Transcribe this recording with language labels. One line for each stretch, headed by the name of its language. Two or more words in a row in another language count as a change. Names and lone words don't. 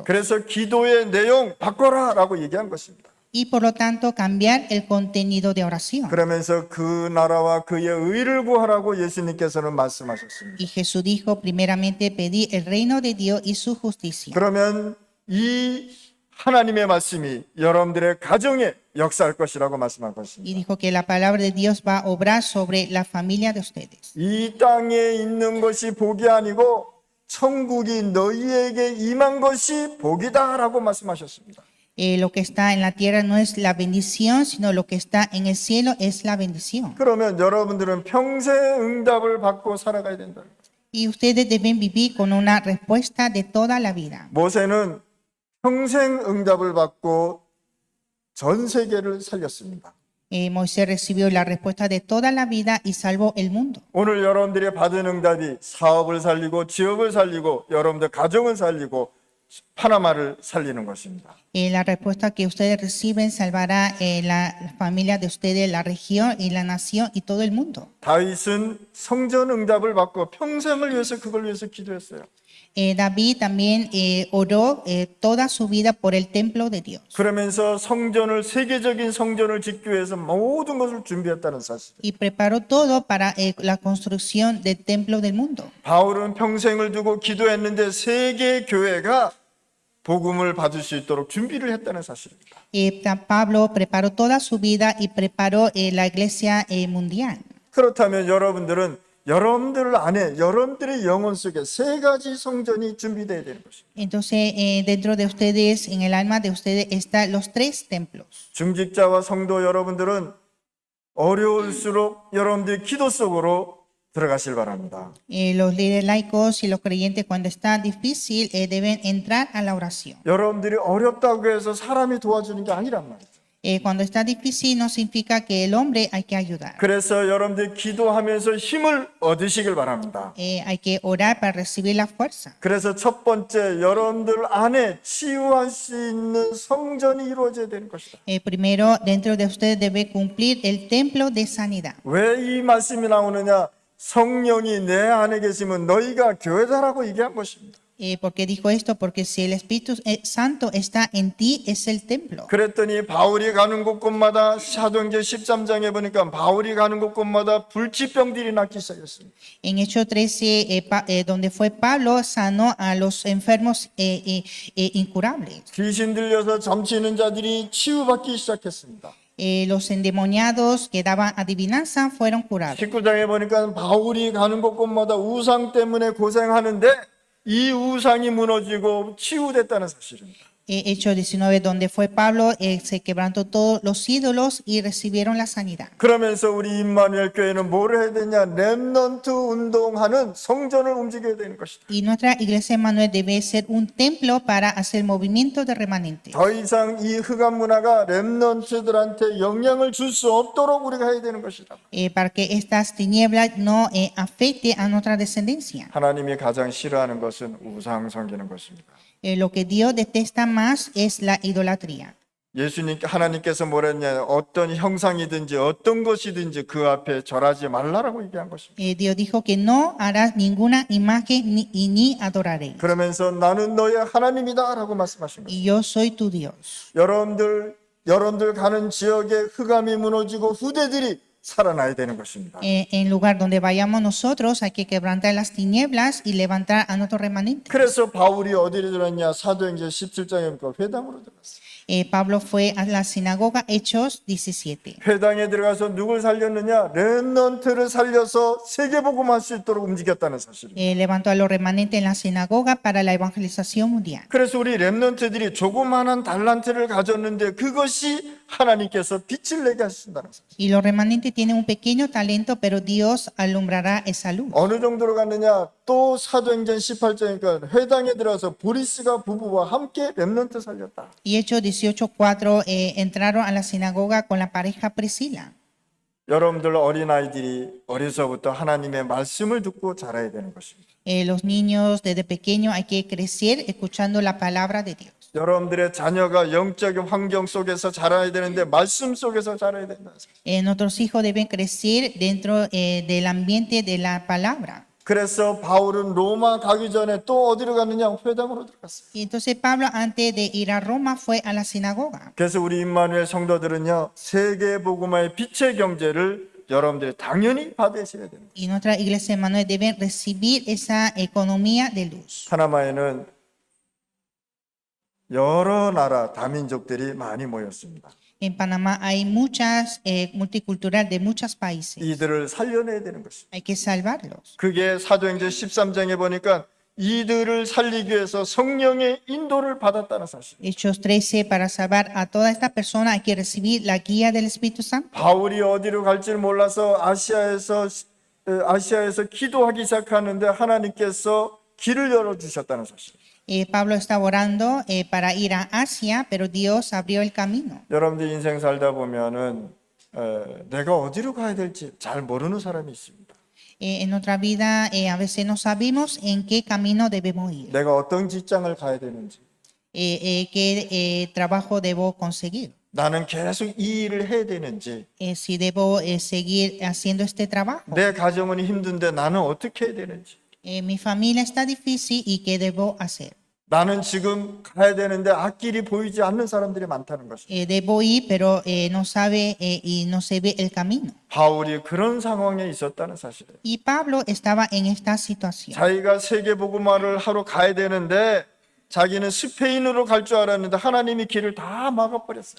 Korean: 그래서 기도의 내용 바꿔라라고 얘기한 것입니다.
Spanish: Y por lo tanto cambiar el contenido de oración.
Korean: 그러면서 그 나라와 그의 의를 구하라고 예수님께서는 말씀하셨습니다.
Spanish: Y Jesús dijo primeramente pedir el reino de Dios y su justicia.
Korean: 그러면 이 하나님의 말씀이 여러분들의 가정에 역사할 것이라고 말씀한
Spanish: Y
Korean: 것입니다.
Spanish: dijo que la palabra de Dios va a obrar sobre la familia de ustedes.
Korean: 이 땅에 있는 것이 복이 아니고 천국이 너희에게 임한 것이 복이다라고 말씀하셨습니다.
Spanish: Lo que está en la tierra no es la bendición, sino lo que está en el cielo es la bendición.
Korean: 그러면 여러분들은 평생 응답을 받고 살아가야 된다.
Spanish: Y ustedes deben vivir con una respuesta de toda la vida.
Korean: 모세는 평생 응답을 받고 전 세계를 살렸습니다.
Spanish: Moisés recibió la respuesta de toda la vida y salvó el mundo.
Korean: 오늘 여러분들이 받은 응답이 사업을 살리고 지역을 살리고 여러분들 가정을 살리고 파나마를 살리는 것입니다.
Spanish: La respuesta que ustedes reciben salvará la familia de ustedes, la región y la nación y todo el mundo.
Korean: 다윗은 성전 응답을 받고 평생을 위해서 그걸 위해서 기도했어요.
Spanish: David también oró toda su vida por el templo de Dios.
Korean: 그러면서 성전을 세계적인 성전을 짓기 위해서 모든 것을 준비했다는 사실.
Spanish: Y preparó todo para la construcción del templo del mundo.
Korean: 바울은 평생을 두고 기도했는데 세계 교회가 복음을 받을 수 있도록 준비를 했다는 사실입니다.
Spanish: Pablo preparó toda su vida y preparó la iglesia mundial.
Korean: 그렇다면 여러분들은 여러분들 안에 여러분들의 영혼 속에 세 가지 성전이 준비되어야 되는 것입니다.
Spanish: Entonces, dentro de ustedes, en el alma de ustedes, están los tres templos.
Korean: 중직자와 성도 여러분들은 어려울수록 여러분들의 기도 속으로 들어가실 바랍니다.
Spanish: Los líderes laicos y los creyentes, cuando está difícil, deben entrar a la oración.
Korean: 여러분들이 어렵다고 해서 사람이 도와주는 게 아니란 말이죠.
Spanish: Cuando está difícil, no significa que el hombre hay que ayudar.
Korean: 그래서 여러분들이 기도하면서 힘을 얻으시길 바랍니다.
Spanish: Hay que orar para recibir la fuerza.
Korean: 그래서 첫 번째 여러분들 안에 치유할 수 있는 성전이 이루어져야 되는 것이다.
Spanish: Primero, dentro de ustedes debe cumplir el templo de sanidad.
Korean: 왜 이 말씀이 나오느냐? 성령이 내 안에 계시면 너희가 교회다라고 얘기한 것입니다.
Spanish: ¿Por qué dijo esto? Porque si el Espíritu Santo está en ti, es el templo.
Korean: 그랬더니 바울이 가는 곳곳마다 사도행전 13장에 보니까 바울이 가는 곳곳마다 불치병들이 낫기 시작했습니다.
Spanish: En Hechos 13, donde fue Pablo, sanó a los enfermos incurables.
Korean: 귀신 들려서 잠시는 자들이 치유받기 시작했습니다.
Spanish: Los endemoniados que daban adivinanza fueron curados.
Korean: 19장에 보니까 바울이 가는 곳곳마다 우상 때문에 고생하는데 이 우상이 무너지고 치유됐다는 사실입니다.
Spanish: Hechos 19, donde fue Pablo, se quebrantó todos los ídolos y recibieron la sanidad.
Korean: 그러면서 우리 임마누엘 교회는 뭘 해야 되냐? 렘넌트 운동하는 성전을 움직여야 되는 것이다.
Spanish: Y nuestra iglesia Emmanuel debe ser un templo para hacer movimiento de remanentes.
Korean: 더 이상 이 흑암 문화가 렘넌트들한테 영향을 줄 수 없도록 우리가 해야 되는 것이다.
Spanish: Para que estas tinieblas no afecten a nuestra descendencia.
Korean: 하나님이 가장 싫어하는 것은 우상 섬기는 것입니다.
Spanish: Lo que Dios detesta más es la idolatría.
Korean: 예수님 하나님께서 뭐랬냐? 어떤 형상이든지 어떤 것이든지 그 앞에 절하지 말라라고 얘기한 것입니다.
Spanish: Dios dijo que no harás ninguna imagen ni adoraré.
Korean: 그러면서 나는 너의 하나님이다라고 말씀하신 거예요.
Spanish: Y yo soy tu Dios.
Korean: 여러분들 가는 지역에 흑암이 무너지고 후대들이 살아나야 되는 것입니다.
Spanish: En lugar donde vayamos nosotros hay que quebrantar las tinieblas y levantar a nuestros remanentes.
Korean: 그래서 바울이 어디로 들었냐? 사도행전 17장에 보니까 회당으로 들어갔어요.
Spanish: Pablo fue a la sinagoga Hechos 17.
Korean: 회당에 들어가서 누굴 살렸느냐? 렘넌트를 살려서 세계복음할 수 있도록 움직였다는 사실입니다.
Spanish: Levantó a los remanentes en la sinagoga para la evangelización mundial.
Korean: 그래서 우리 렘넌트들이 조그마한 달란트를 가졌는데 그것이 하나님께서 빛을 내게 하신다는 사실.
Spanish: Y los remanentes tienen un pequeño talento, pero Dios alumbrará esa luz.
Korean: 어느 정도로 갔느냐? 또 사도행전 18장이니까 회당에 들어가서 보리스가 부부와 함께 렘넌트 살렸다.
Spanish: Y Hechos 18:4 entraron a la sinagoga con la pareja Priscila.
Korean: 여러분들 어린아이들이 어려서부터 하나님의 말씀을 듣고 자라야 되는 것입니다.
Spanish: Los niños desde pequeños hay que crecer escuchando la palabra de Dios.
Korean: 여러분들의 자녀가 영적인 환경 속에서 자라야 되는데 말씀 속에서 자라야 된다.
Spanish: Nuestros hijos deben crecer dentro del ambiente de la palabra.
Korean: 그래서 바울은 로마 가기 전에 또 어디로 갔느냐? 회당으로 들어갔어요.
Spanish: Y entonces Pablo, antes de ir a Roma, fue a la sinagoga.
Korean: 그래서 우리 임마누엘 성도들은요, 세계 복음화의 빛의 경제를 여러분들이 당연히 받으셔야 됩니다.
Spanish: Y nuestra iglesia Emmanuel debe recibir esa economía de luz.
Korean: 파나마에는 여러 나라 다민족들이 많이 모였습니다.
Spanish: En Panamá hay muchas multicultural de muchos países.
Korean: 이들을 살려내야 되는 것입니다.
Spanish: Hay que salvarlos.
Korean: 그게 사도행전 13장에 보니까 이들을 살리기 위해서 성령의 인도를 받았다는 사실.
Spanish: Hechos 13, para salvar a toda esta persona hay que recibir la guía del Espíritu Santo.
Korean: 바울이 어디로 갈지를 몰라서 아시아에서 기도하기 시작하는데 하나님께서 길을 열어주셨다는 사실.
Spanish: Pablo estaba orando para ir a Asia, pero Dios abrió el camino.
Korean: 여러분들 인생 살다 보면은 내가 어디로 가야 될지 잘 모르는 사람이 있습니다.
Spanish: En nuestra vida a veces no sabemos en qué camino debemos ir,
Korean: 내가 어떤 직장을 가야 되는지,
Spanish: qué trabajo debo conseguir,
Korean: 나는 계속 이 일을 해야 되는지,
Spanish: si debo seguir haciendo este trabajo.
Korean: 내 가정은 힘든데 나는 어떻게 해야 되는지,
Spanish: Mi familia está difícil y qué debo hacer.
Korean: 나는 지금 가야 되는데 앞길이 보이지 않는 사람들이 많다는 것입니다.
Spanish: Debo ir, pero no sabe y no se ve el camino.
Korean: 바울이 그런 상황에 있었다는 사실이에요.
Spanish: Y Pablo estaba en esta situación.
Korean: 자기가 세계복음화를 하러 가야 되는데 자기는 스페인으로 갈 줄 알았는데 하나님이 길을 다 막아버렸어요.